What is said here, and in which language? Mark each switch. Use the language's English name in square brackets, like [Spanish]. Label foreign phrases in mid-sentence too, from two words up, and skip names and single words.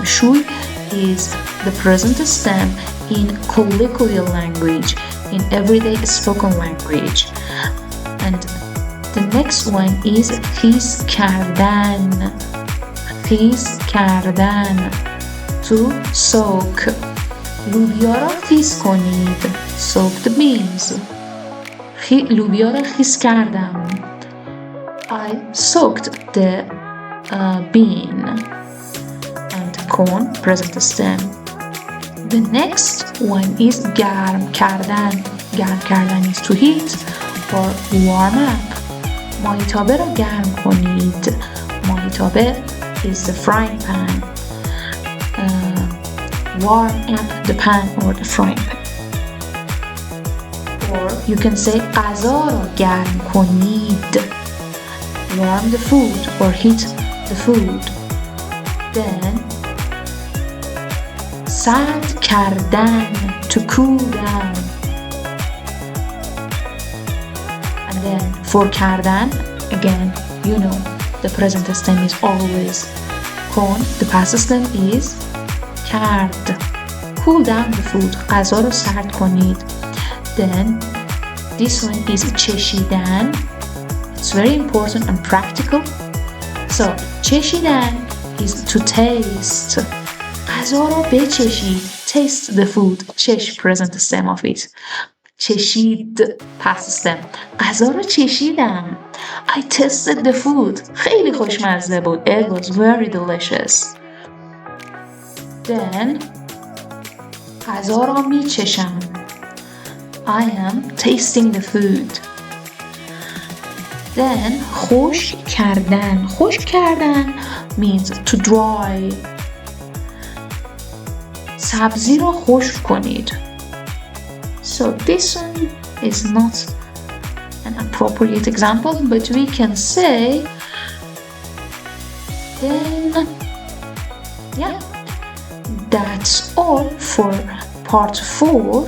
[English] Shuy is the present stem in colloquial language, in everyday spoken language. And the next one is [Persian] خیس کردن. خیس کردن, [English] to soak. [Persian] لوبیا را خیس کنید. [English] Soak the beans. [Persian] لوبیا را خیس کردم. [English] I soaked the bean. And corn, present stem. The next one is [Persian] گرم کردن. گرم کردن [English] is to heat or warm up. [Persian] مایتابه را گرم کنید. مایتابه [English] is the frying pan. Warm up the pan or the frying pan. Or you can say [Persian] غذا را گرم کنید. [English] Warm the food or heat the food. Then [Persian] سرد کردن, [English] to cool down. And then for kardan, again, you know, the present stem is always kon, the past stem is kard. Cool down the food. [Persian] غذا رو سرد کنید. [English] Then this one is چشیدن. It's very important and practical. So چشیدن is to taste. [Persian] غذا رو بچشید. [English] Taste the food. چش, present stem of it. چشید, past stem. [Persian] غذا رو چشیدم. [English] I tasted the food. [Persian] خیلی خوشمزه بود. [English] It was very delicious. [Persian] Then غذا را میچشم. [English] I am tasting the food. [Persian] Then خشک کردن. خشک کردن [English] means to dry. [Persian] سبزی را خشک کنید. [English] So this one is not an appropriate example, but we can say, then, yeah, that's all for part 4.